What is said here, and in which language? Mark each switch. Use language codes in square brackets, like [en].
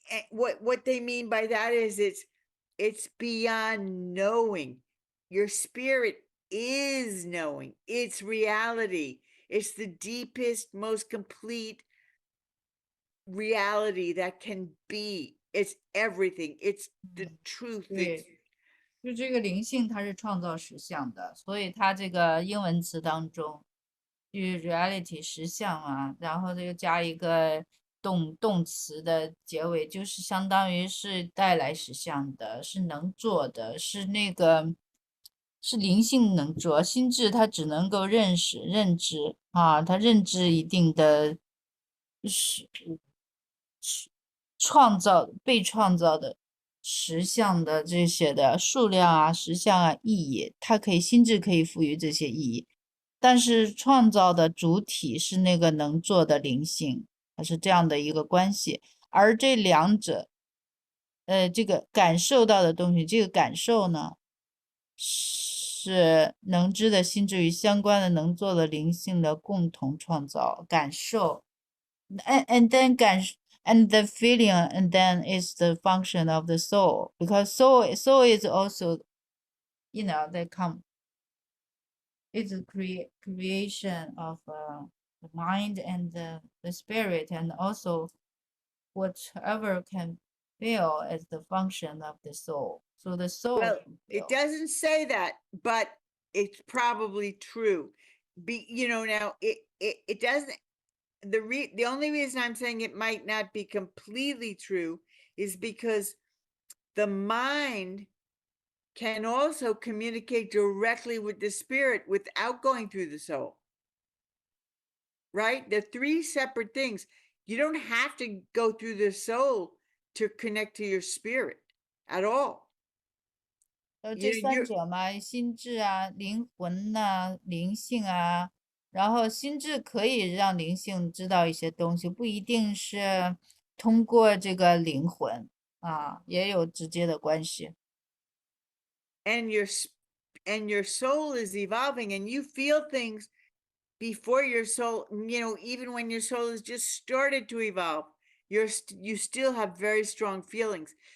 [en] What they mean by that is it's beyond knowing. Your spirit is knowing. It's reality. It's the deepest, most complete reality that can be. It's everything. It's the truth. [zh] 对，就这个灵性它是创造实相的，所以它这个英文词当中，就是 reality 实相啊，然后这个加一个动词的结尾，就是相当于是带来实相的，是能做的，是那个是灵性能做，心智它只能够认识、认知啊，它认知一定的是创造被创造的实相的这些的数量啊、实相啊、意义，它可以心智可以赋予这些意义，但是创造的主体是那个能做的灵性，它是这样的一个关系。而这两者，这个感受到的东西，这个感受呢，是能知的心智与相关的能做的灵性的共同创造感受。 [en] And then and the feeling, and then is the function of the soul, because soul is also, they come, it's a creation of the mind and the spirit, and also whatever can feel as the function of the soul. So the soul Well, can it feel. doesn't say that, but it's probably true. Now it doesn't. The only reason I'm saying it might not be completely true is because the mind can also communicate directly with the spirit without going through the soul. Right? They're three separate things. You don't have to go through the soul to connect to your spirit at all. [zh] 这三者嘛，心智啊、灵魂呐、灵性啊，然后心智可以让灵性知道一些东西，不一定是通过这个灵魂啊，也有直接的关系。 [en] And your soul is evolving, and you feel things before your soul, even when your soul has just started to evolve, you still have very strong feelings.